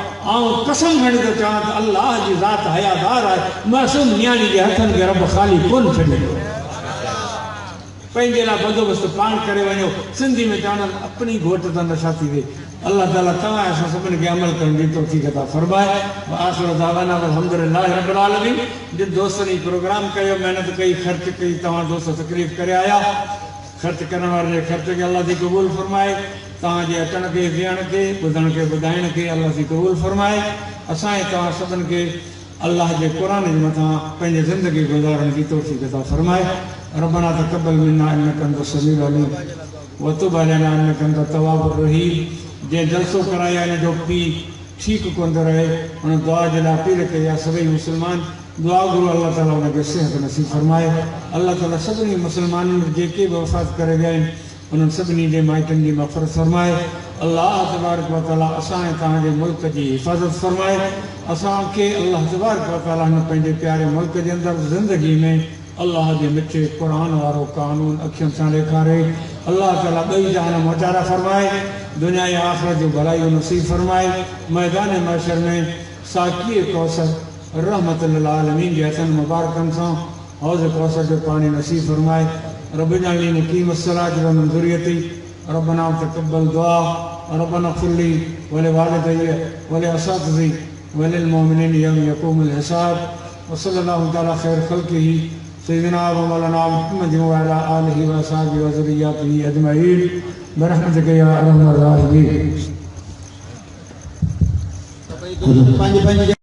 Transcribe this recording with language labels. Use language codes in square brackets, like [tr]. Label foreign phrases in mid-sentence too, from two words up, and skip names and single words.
[sd] ऐं कसम खणी थो चवां त अलाह जी ज़ात हयादार आहे। मासूम नियाणी जे हथनि खे रब ख़ाली कोन छॾींदो। पंहिंजे लाइ बंदोबस्तु पाण करे वञो। सिंधी में चवंदा आहिनि अपनी घोट त नशा थी वई। [ar] الله تعالى [sd] तव्हां असां सभिनी खे अमल करण जी तौफ़ीक़ अता फरमाए। [ar] آخر دعوانا الحمد لله رب العالمين. [sd] जिन दोस्तनि प्रोग्राम कयो, मेहनत कई, ख़र्च कई, तव्हां दोस्त तकलीफ़ करे आया। ख़र्च करण वारे जे ख़र्च खे अल्लाह जी क़बूल फरमाए। तव्हांजे अचण खे, विहण खे, ॿुधण खे, ॿुधाइण खे अल्लाह जी क़बूल फरमाए। असांजे तव्हां सभिनि खे अल्लाह जे क़ुर जे मथां पंहिंजी ज़िंदगी गुज़ारण जी तौफ़ीक़ अता फरमाए। [ar] ربنا تقبل منا إنك أنت السميع العليم وتب علينا إنك أنت التواب الرحيم. [sd] जंहिं जलसो कराया इन जो पीउ ठीकु कोन थो रहे, हुन दुआ जे लाइ अपील कई आहे सभई मुस्लमान दुआ गुरू [ar] الله تعالى [sd] हुनखे सिहत नसीब फरमाए। [ar] الله تعالى [sd] सभिनी मुस्लमाननि जेके बि वफ़ात करे विया आहिनि उन्हनि सभिनी जे माइटनि जी मग़फ़िरत फरमाए। [ar] الله تبارك وتعالى [sd] असांजे तव्हांजे मुल्क जी हिफ़ाज़त फरमाए। असांखे [ar] الله تبارك وتعالى [sd] हिन पंहिंजे प्यारे मुल्क जे अंदरि ज़िंदगी में अल्लाह जे मिठे क़ुर वारो कानून अखियुनि सां ॾेखारे। [ar] الله تعالى [sd] ॿई जहान मोचारा फरमाए, दुनिया ऐं आख़िरत जो भलाई नसीब फरमाए। मैदान महशर में साक़ी कौसर [ar] رحمة للعالمين [sd] जे हथनि मुबारकनि सां हौज़ कौसर जो पाणी नसीब फरमाए। [ar] رب اجعلني مقيم الصلاة ومن ذريتي ربنا تقبل دعاء ربنا اغفر لي ولوالدي ولأساتذتي وللمؤمنين يوم يقوم الحساب. وصلى الله تعالى خير خلقه سيدنا ومولانا محمد وعلى آله وأصحابه وذريته أجمعين برحمتك يا أرحم الراحمين.